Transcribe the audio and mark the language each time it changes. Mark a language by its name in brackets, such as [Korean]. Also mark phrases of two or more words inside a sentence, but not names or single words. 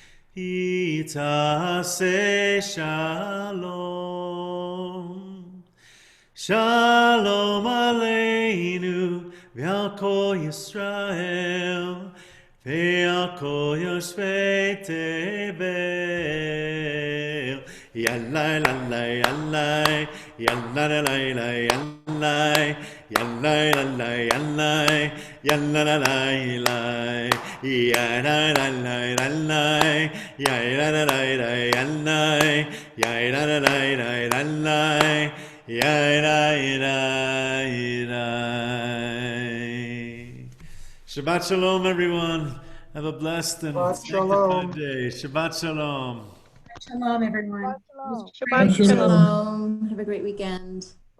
[Hebrew] יעשה שלום, שלום עלינו, ועל כל ישראל, ועל כל יושבי תבל. Yallai lallai yallai, yallai lallai yallai, yallai lallai yallai, yallai lallai yallai, yallai lallai yallai, yallai lallai yallai, yallai lallai yallai, yallai lallai. שבת שלום, [English] everyone. Have a blessed and [Hebrew] Shabbat [English] sanctified [Hebrew] shalom. [English] day. [Hebrew] שבת שלום. [English] Shalom, everyone. [Hebrew] Shalom. שבת שלום. [English] Have a great weekend.